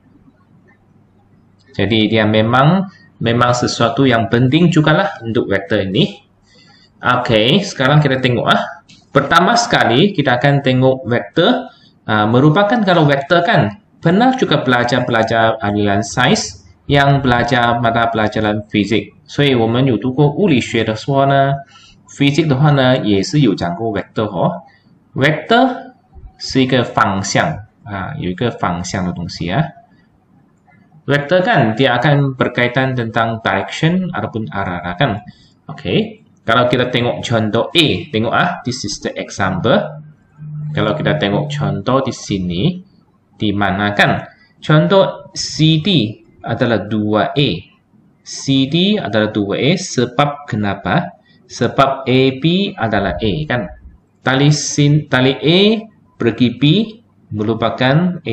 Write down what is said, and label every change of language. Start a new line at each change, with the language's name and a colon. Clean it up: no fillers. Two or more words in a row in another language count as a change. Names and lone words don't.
Malay: Jadi dia memang sesuatu yang penting jugalah untuk vektor ini. Okey, sekarang kita tengok Pertama sekali kita akan tengok vektor merupakan kalau vektor kan pernah juga belajar aliran sains yang belajar mata pelajaran fizik.
Chinese: 所以我们有读过物理学的时候呢 ，physics 的话呢也是有讲过 vector Vector 是一个方向有一个方向的东西
Malay: Vector kan dia akan berkaitan tentang direction ataupun arah kan. Okey, kalau kita tengok contoh A, tengok
English: this is the example.
Malay: Kalau kita tengok contoh di sini, di mana kan contoh CD adalah 2A. CD adalah 2A sebab kenapa? Sebab AB adalah A kan. Tali A pergi B merupakan A.